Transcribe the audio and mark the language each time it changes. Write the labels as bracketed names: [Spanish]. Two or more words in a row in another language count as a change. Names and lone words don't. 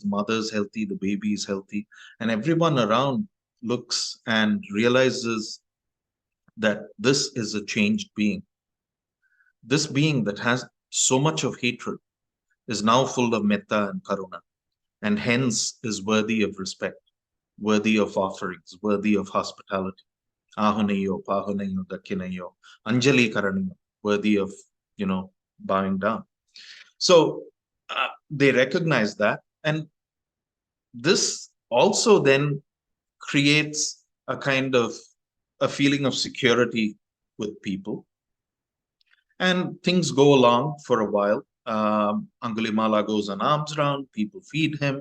[English] The mother is healthy, the baby is healthy, and everyone around looks and realizes that this is a changed being. This being that has so much of hatred is now full of metta and karuna, and hence is worthy of respect, worthy of offerings, worthy of hospitality. [Pali] Ahunayo, pahunayo, dakinayo, anjali karanayo, [English] worthy of, bowing down. So they recognize that. And this also then creates a kind of a feeling of security with people. And things go along for a while. Angulimala goes on alms round, people feed him.